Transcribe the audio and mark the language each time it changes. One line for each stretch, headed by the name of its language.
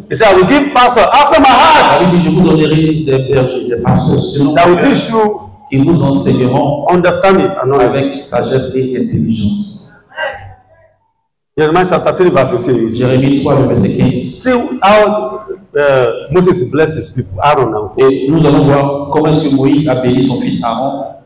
English: He said, I will give pastor after my heart
French: Il dit, je vous donnerai des bergers, des pasteurs selon
English: that will
French: mon cœur,
English: teach you
French: qui vous enseigneront
English: understanding and knowledge.
French: avec sagesse et intelligence.
English: Jeremiah chapter 3 verse 15. You see,
French: Jérémie 3, le verset 15.
English: see how Moses blessed his people, Aaron now.
French: Et nous allons voir comment est-ce que Moïse a béni son fils Aaron.